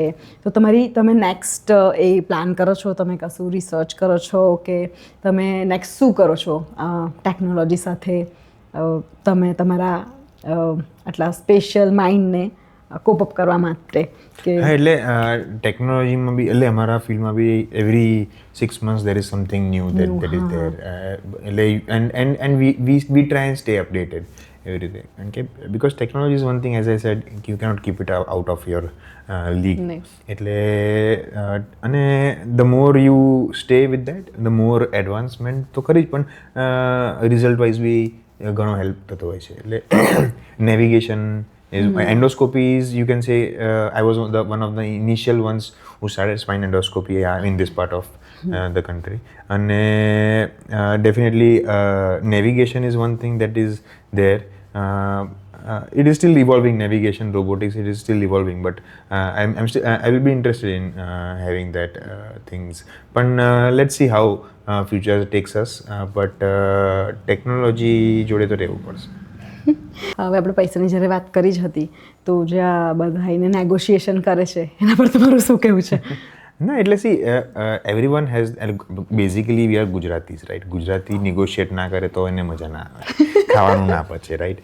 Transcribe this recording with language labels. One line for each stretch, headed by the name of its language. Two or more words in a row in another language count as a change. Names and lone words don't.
Gujarati: તો તમે નેક્સ્ટ એ પ્લાન કરો છો, તમે કશું રિસર્ચ કરો છો કે તમે નેક્સ્ટ શું કરો છો ટેકનોલોજી સાથે તમે તમારા આટલા સ્પેશિયલ માઇન્ડને
English: cope up
Gujarati: કરવા માટે? હા, એટલે ટેકનોલોજીમાં બી એટલે અમારા ફિલ્ડમાં બી
English: એવરી 6 months there is something new that is there. એટલે and we try and stay updated every day. And because technology is one thing, as I said, you cannot keep it out of your league.
Gujarati: એટલે અને
English: the more you stay with that, the more advancement
Gujarati: તો ખરી જ, પણ
English: result wise
Gujarati: બી ઘણો હેલ્પ થતો હોય છે.
English: એટલે નેવિગેશન endoscopies, you can say, I was one of the initial ones who started spine endoscopy in this part of the country. And definitely navigation is one thing that is there. It is still evolving, navigation, robotics, it is still evolving, but I will be interested in having that things. But let's see how future takes us, but technology
Gujarati: જોડે તો રહેવું પડશે. હવે આપણે પૈસાની જ્યારે વાત કરી જ હતી, તો જે આ બધા એને નેગોશિએશન કરે છે એના પર તમારું શું કહેવું છે? ના, એટલે
English: see everyone has, basically we are Gujaratis, right?
Gujarati: ગુજરાતી નિગોશિએટ ના કરે તો એને મજા ના આવે, ખાવાનું ના પચે, રાઈટ?